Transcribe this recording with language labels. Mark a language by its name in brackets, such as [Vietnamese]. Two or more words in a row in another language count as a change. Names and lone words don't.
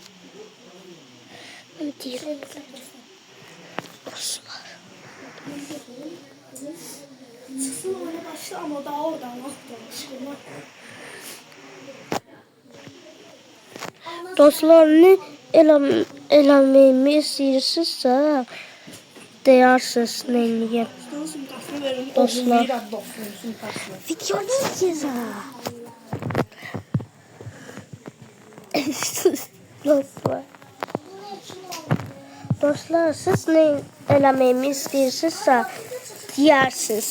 [Turkish] Ne diyeyim? Dostlar. Çıksın ona başla ama daha oradan çıkıyor. [Azerbaijani] Dostlar, ne eləməyimi istəyirsinizsə deyirsiniz nə eləyəm. Dostlar. Videonu izləyəcəm. Dostlar, siz nə eləməyimi istəyirsinizsə deyirsiniz.